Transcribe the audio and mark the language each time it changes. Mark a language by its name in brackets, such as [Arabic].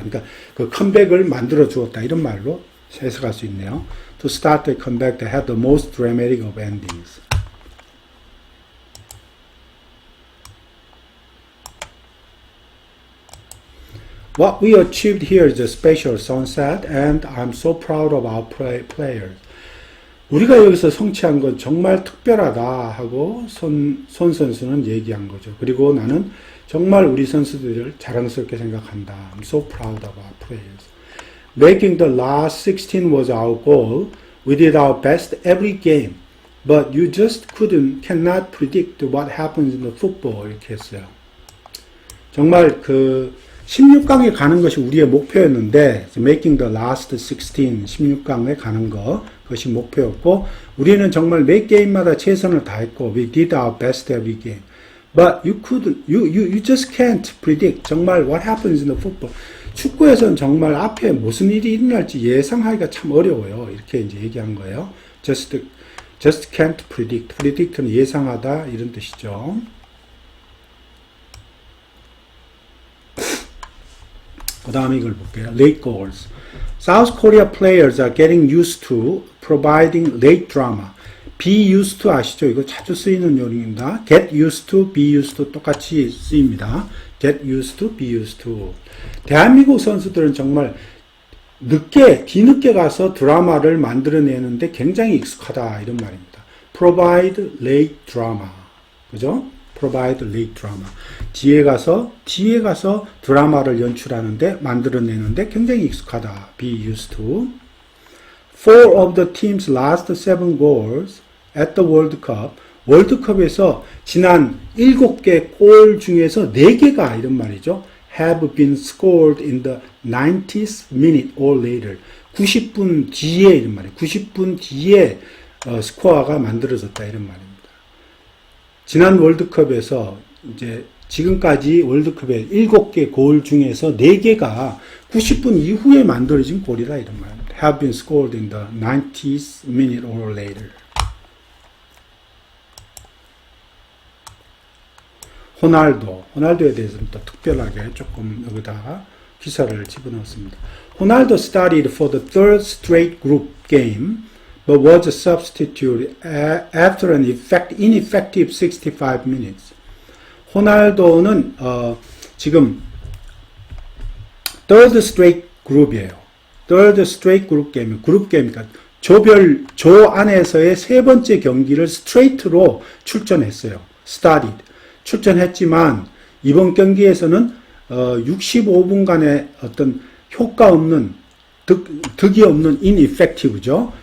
[Korean] 그러니까 그 컴백을 만들어 주었다 이런 말로 해석할 수 있네요. [English] To start a comeback that had the most dramatic of endings. What we achieved here is a special sunset, and I'm so proud of our players. [Korean] 우리가 여기서 성취한 건 정말 특별하다 하고 손 선수는 얘기한 거죠. 그리고 나는 정말 우리 선수들을 자랑스럽게 생각한다. [English] I'm so proud of our players. Making the last 16 was our goal. We did our best every game, but you just cannot predict what happens in the football. [Korean] 이렇게 했어요. 정말 16강에 가는 것이 우리의 목표였는데, [English] making the last 16, [Korean] 16강에 가는 것, 그것이 목표였고, 우리는 정말 매 게임마다 최선을 다했고, [English] we did our best every game. But you just can't predict [Korean] 정말 [English] what happens in the football. [Korean] 축구에서는 정말 앞에 무슨 일이 일어날지 예상하기가 참 어려워요. 이렇게 이제 얘기한 거예요. [English] Just can't predict. [Korean] predict는 예상하다 이런 뜻이죠. 그 다음에 이걸 볼게요. [English] Late goals. South Korea players are getting used to providing late drama. Be used to [Korean] 아시죠? 이거 자주 쓰이는 요령입니다. [English] Get used to, be used to [Korean] 똑같이 쓰입니다. [English] Get used to, be used to. [Korean] 대한민국 선수들은 정말 뒤늦게 가서 드라마를 만들어내는데 굉장히 익숙하다 이런 말입니다. [English] Provide late drama. [Korean] 그죠? [English] Provide late drama. [Korean] 뒤에 가서 드라마를 연출하는데 만들어내는데 굉장히 익숙하다. [English] Be used to. 4 of the team's last 7 goals at the World Cup. [Korean] 월드컵에서 지난 7개 골 중에서 4개가 이런 말이죠. [English] have been scored in the 90th minute or later. [Korean] 90분 뒤에 이런 말이에요. 90분 뒤에 스코어가 만들어졌다 이런 말입니다. 지난 월드컵에서 이제 지금까지 월드컵의 7개 골 중에서 4개가 90분 이후에 만들어진 골이다 이런 말입니다. [English] have been scored in the 90th minute or later. [Korean] 호날두에 대해서는 또 특별하게 조금 여기다가 기사를 집어넣었습니다. [English] 호날두 started for the third straight group game, but was substituted after an ineffective 65 minutes. [Korean] 호날두는 지금 [English] third straight group이에요. third straight group game, [Korean] 그룹 게임이니까 조 안에서의 세 번째 경기를 스트레이트로 출전했어요. [English] started. [Korean] 출전했지만 이번 경기에서는 65분간의 어떤 효과 없는 득이 없는 ineffective죠.